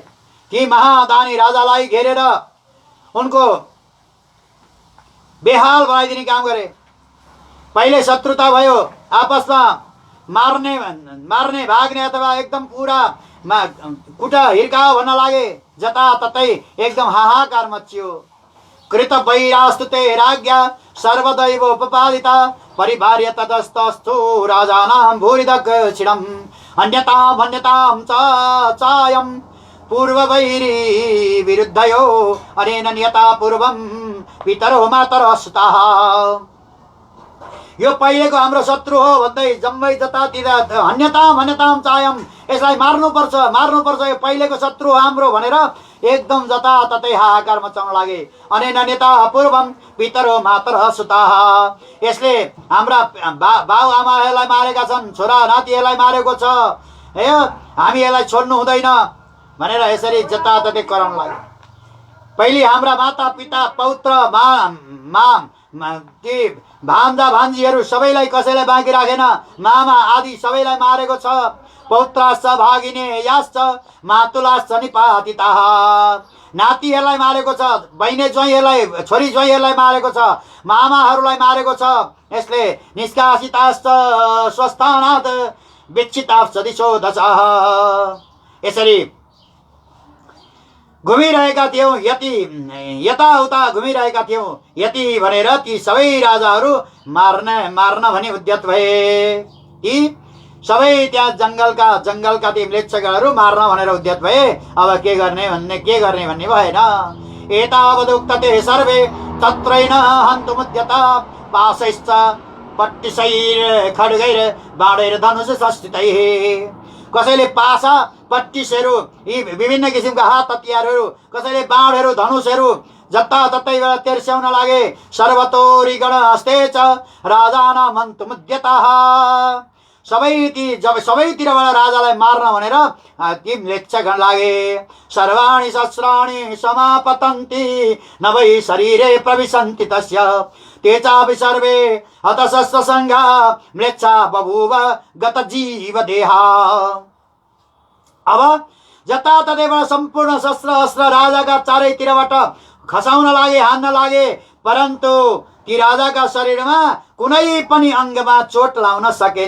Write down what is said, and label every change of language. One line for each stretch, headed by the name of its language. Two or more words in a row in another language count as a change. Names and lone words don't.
Nepali: ती महादानी राजालाई घेरेर उनको बेहाल बनाइदिने काम गरे। पहिले शत्रुता भयो, आपसमा मार्ने भाग्ने अथवा एकदम पुरा कुटा हिर्काओ भन्न लागे। जताततै एकदम हाहाकार मच्चियो।
Sanskrit: कृत वैरास्तु ते राज्ञा सर्वदैव उपपादिता परिभार्य तदस्तस्थु राजानां भूरिदक्षिणम् अन्यतां चायम् पूर्ववैरी विरुद्धयो अनेन नियता पूर्वं पितरो मातरः सुताः।
Nepali: यो पहिलेको हाम्रो शत्रु हो भन्दै जम्मै जतातिर
Sanskrit: अन्यताम चायम,
Nepali: यसलाई मार्नुपर्छ। यो पहिलेको शत्रु हाम्रो भनेर एकदम जताततै हाहाकार मचाउन लागे।
Sanskrit: अनेन नेता पूर्वम पितरो मातरः सुताः,
Nepali: यसले हाम्रा बाउ आमाहरूलाई मारेका छन्, छोरा नातिहरूलाई मारेको छ, हे हामी यसलाई छोड्नु हुँदैन भनेर यसरी जताततै कराउन लाग्यो। पहिले हाम्रा माता पिता पौत्र भान्जा भान्जीहरू सबैलाई कसैलाई बाँकी राखेन, मामा आदि सबैलाई मारेको छ।
Sanskrit: पौत्राश्च भागिने याश्च मातुलाश्च निपातिताः,
Nepali: नातिहरूलाई मारेको छ, बहिनी ज्वाइँहरूलाई छोरी ज्वाइँहरूलाई मारेको छ, मामाहरूलाई मारेको छ।
Sanskrit: यसले निष्कासिताश्च स्वस्थानात् विच्छिताश्च दिशो दशः,
Nepali: यसरी घुमिरहेका थियौँ, यताउता घुमिरहेका थियौँ। यति भनेर ती सबै राजाहरू मार्न भनी उद्यत भए। ती सबै त्यहाँ जङ्गलका ती म्लेच्छगणहरू मार्न भनेर उद्यत भए। अब के गर्ने भन्ने भएन।
Sanskrit: एतावदुक्तते सर्वे तत्रैन हन्तुमुद्यता पाशैश्च पट्टिशैर खड्गैर बाणैर धनुष संस्थितैः,
Nepali: कसैले पासा पट्टिसहरू यी विभिन्न किसिमका हात हतियारहरू, कसैले बाणहरू धनुषहरू जताततैबाट तेर्स्याउन लागे।
Sanskrit: सर्वतोरिगण हस्ते च राजानां हन्तुमुद्यताः,
Nepali: सबैतिरबाट राजालाई मार्न भनेर ती म्लेच्छगण लागे।
Sanskrit: सर्वाणि शस्त्राणि समापतन्ति न वै शरीरे प्रविशन्ति तस्य ते चापि सर्वे हतशस्त्रसङ्घा म्लेच्छा बभूव गतजीवदेहा।
Nepali: अब जताततैबाट सम्पूर्ण शस्त्र अस्त्र राजाका चारैतिरबाट खसाउन लागे, हान्न लागे, परन्तु ती राजाका शरीरमा कुनै पनि अङ्गमा चोट लाउन सकेन।